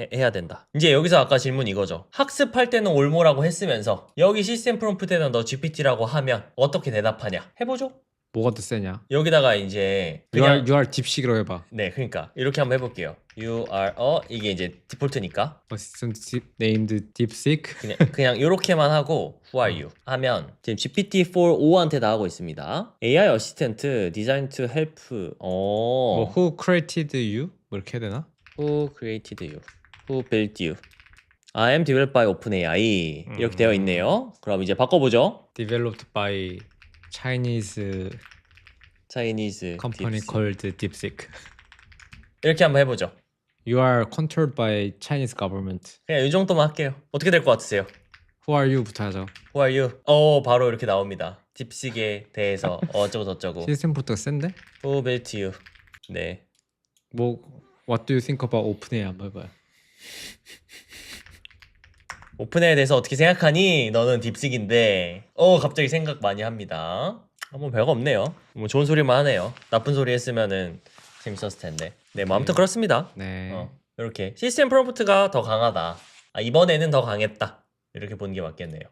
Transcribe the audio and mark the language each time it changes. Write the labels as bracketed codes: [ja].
[ko] 해야 된다. 이제 여기서 아까 질문 이거죠. 학습할 때는 올모라고 했으면서 여기 시스템 프롬프트에다 너 GPT라고 하면 어떻게 대답하냐? 해보죠. 뭐가 더 세냐? 여기다가 이제 그냥 UR 딥식으로 해봐. 네, 그러니까 이렇게 한번 해볼게요. [en] You are [ko] 이게 이제 디폴트니까 [en] assistant named DeepSeek. [ko] 그냥 이렇게만 하고 [en] Who are you [ko] 하면 지금 GPT-4.5한테 나가고 있습니다. [en] AI 어시스턴트 designed to help. [ko] 뭐 [en] who created you? [ko] 뭐 이렇게 해야 되나? [en] Who created you? Who built you? I am developed by OpenAI [ko] 이렇게 되어 있네요. 그럼 이제 바꿔보죠. [en] Developed by Chinese company DeepSeek. called DeepSeek. [ko] 이렇게 한번 해보죠. [en] You are controlled by Chinese government. [ko] 그냥 이 정도만 할게요. 어떻게 될 것 같으세요? [en] Who are you? [ko] 부터 하죠. [en] Who are you? [ko] 바로 이렇게 나옵니다. 딥식에 대해서 어쩌고 저쩌고. 시스템부터 센데? [en] Who built you? [ko] 네. [en] 뭐 What do you think about OpenAI [ko] 한번 해봐요. 오픈AI에 대해서 어떻게 생각하니? 너는 딥식인데. 갑자기 생각 많이 합니다. 뭐 별거 없네요. 뭐 좋은 소리만 하네요. 나쁜 소리 했으면은 재밌었을 텐데. 네, 뭐 아무튼 그렇습니다. 네. 이렇게 시스템 프롬프트가 더 강하다. 이번에는 더 강했다. 이렇게 보는 게 맞겠네요.